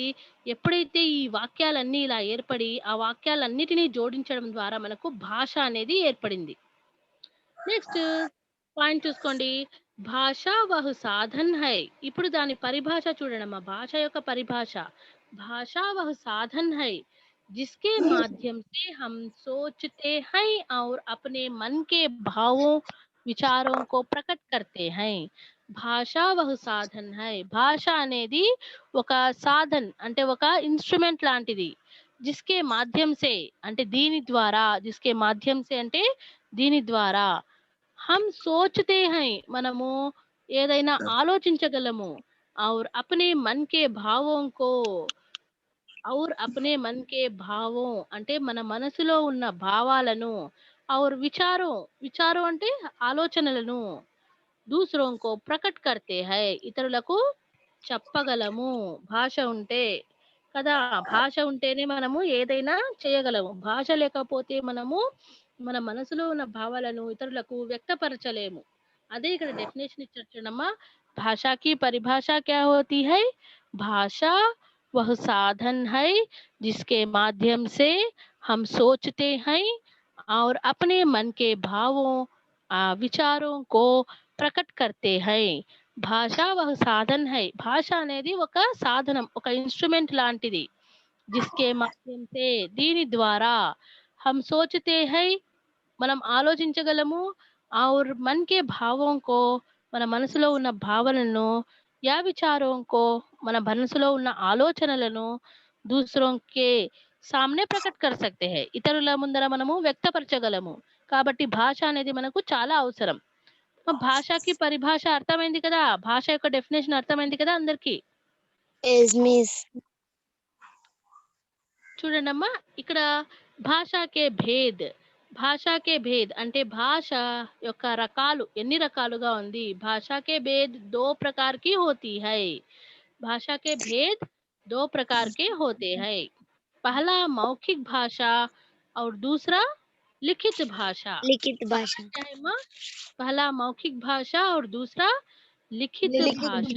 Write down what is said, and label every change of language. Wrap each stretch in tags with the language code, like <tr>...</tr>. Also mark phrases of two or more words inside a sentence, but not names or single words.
<te>ఎప్పుడైతే ఈ వాక్యాలన్నీ ఇలా ఏర్పడి ఆ వాక్యాలన్నిటినీ జోడించడం ద్వారా మనకు భాష అనేది ఏర్పడింది. నెక్స్ట్ పాయింట్ చూసుకోండి.</te> <hi>भाषा वह साधन है.</hi> <te>ఇప్పుడు దాని పరిభాష చూడడమ్మా. భాష యొక్క పరిభాష.</te> <hi>भाषा वह साधन है जिसके माध्यम से हम सोचते हैं और अपने मन के भावों विचारों को प्रकट करते हैं. भाषा वह साधन है.</hi> <te>భాష అనేది ఒక సాధన్ అంటే ఒక ఇన్స్ట్రుమెంట్ లాంటిది.</te> <hi>जिसके माध्यम से</hi> <te>అంటే దీని ద్వారా,</te> <hi>जिसके माध्यम से</hi> <te>అంటే దీని ద్వారా,</te> <hi>हम सोचते हैं</hi> <te>మనము ఏదైనా ఆలోచించగలము,</te> <hi>और अपने मन के भावों को, और अपने मन के</hi> <te>భావం అంటే మన మనసులో ఉన్న భావాలను,</te> <hi>ఔర్</hi> <te>విచారం అంటే ఆలోచనలను,</te> <hi>दूसरों को प्रकट करते हैं</hi> <te>ఇతరులకు చెప్పగలము. భాష ఉంటే కదా, భాష ఉంటేనే మనము ఏదైనా చేయగలము. భాష లేకపోతే మనము మన మనసులో ఉన్న భావాలను ఇతరులకు వ్యక్తపరచలేము. అదే ఇక్కడ డెఫినేషన్ ఇచ్చారు చూడమ్మా.</te> <hi>भाषा की परिभाषा क्या होती है? భాషా वह साधन है जिसके माध्यम से हम सोचते हैं और अपने मन के भावों विचारों को प्रकट करते हैं. భాష ఒక साधन है.</hi> <te>భాష అనేది ఒక సాధనం, ఒక ఇన్స్ట్రుమెంట్ లాంటిది.</te> <hi>जिसके माध्यम से</hi> <te>దీని ద్వారా,</te> <hi>हम सोचते हैं</hi> <te>మనం ఆలోచించగలము,</te> <hi>और मन के भाव को</hi> <te>మన మనసులో ఉన్న భావనలను,</te> <hi>या विचारों को</hi> <te>మన మనసులో ఉన్న ఆలోచనలను,</te> <hi>दूसरों के सामने प्रकट कर सकते हैं</hi> <te>ఇతరుల ముందర మనము వ్యక్తపరచగలము. కాబట్టి భాష అనేది మనకు చాలా అవసరం. భాషకి పరిభాష అర్థమైంది కదా, భాష యొక్క డెఫినేషన్ అర్థమైంది కదా అందరికి?</te> <en>Yes, miss.</en> <te>చూడండమ్మా, ఇక్కడ</te> <hi>भाषा के भेद</hi> <te>అంటే భాష యొక్క రకాలు ఎన్ని రకాలుగా ఉంది.</te> <hi>भाषा के भेद दो प्रकार की होती है. भाषा के भेद दो प्रकार के होते हैं. पहला मौखिक भाषा और दूसरा लिखित भाषा. लिखित भाषा. क्या है माँ? पहला मौखिक भाषा और दूसरा लिखित भाषा.</hi>